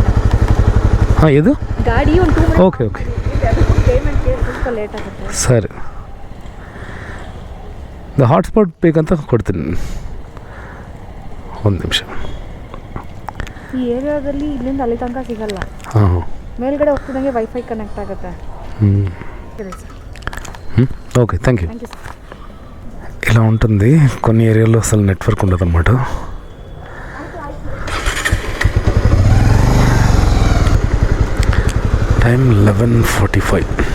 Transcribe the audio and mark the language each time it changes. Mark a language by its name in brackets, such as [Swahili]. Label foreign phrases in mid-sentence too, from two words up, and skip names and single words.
[Kannada] ಹಾಂ, ಇದು ಗಾಡಿ ಒಂದು 2 ಓಕೆ ಓಕೆ ಪೇಮೆಂಟ್ಗೆ ಸ್ವಲ್ಪ ಲೇಟ್ ಆಗುತ್ತೆ. ಸರಿ, ಹಾಟ್ಸ್ಪಾಟ್ ಬೇಕಂತ ಕೊಡ್ತೀನಿ, ಒಂದು ನಿಮಿಷ. ಈ ಏರಿಯಾದಲ್ಲಿ ಇಲ್ಲಿಂದ ಅಲ್ಲಿ ತನಕ ಸಿಗಲ್ಲ. ಹಾಂ, ಮೇಲ್ಗಡೆ ಹೋಗ್ತಿದ್ದಂಗೆ ವೈಫೈ ಕನೆಕ್ಟ್ ಆಗುತ್ತೆ. [English] Okay, thank you. [Telugu] ఇలా ఉంటుంది, కొన్ని ఏరియాలో అసలు నెట్వర్క్ ఉండదు అన్నమాట. టైం 11:45.